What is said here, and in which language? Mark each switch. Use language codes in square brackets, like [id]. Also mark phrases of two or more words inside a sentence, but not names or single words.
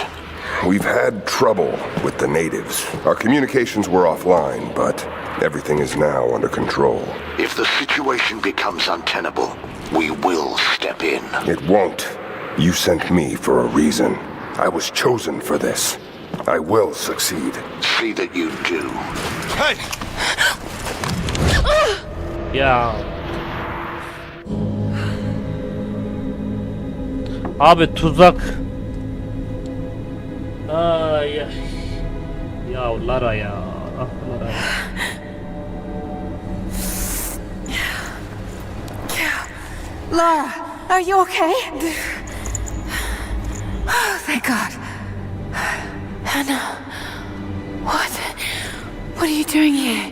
[en] We've had trouble with the natives. Our communications were offline, but everything is now under control. If the situation becomes untenable, we will step in. It won't. You sent me for a reason. I was chosen for this. I will succeed. See that you do. Hey! Ya. Abi tuzak. Ay ya. Ya Lara ya. Ah Lara. Lara, are you okay? Oh, thank God. Hannah, what are you doing here?